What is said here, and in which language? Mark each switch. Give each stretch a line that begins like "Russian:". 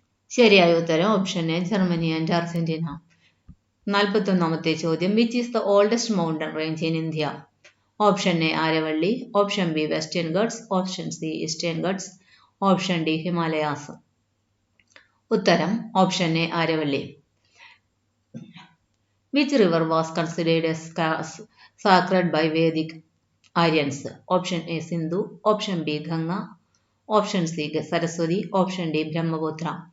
Malayalam: ശരിയായ ഉത്തരം
English: Option A Germany and Argentina.
Malayalam: 41-ാമത്തെ ചോദ്യം
English: Which is the oldest mountain range in India? Option A Aravalli, option B Western Ghats, option C Eastern Ghats, option D Himalayas.
Malayalam: ഉത്തരം option A ആരവള്ളി.
English: Which river was considered as sacred by Vedic Aryans? Option A Sindhu, option B Ganga, option C Saraswati, option D Brahmaputra.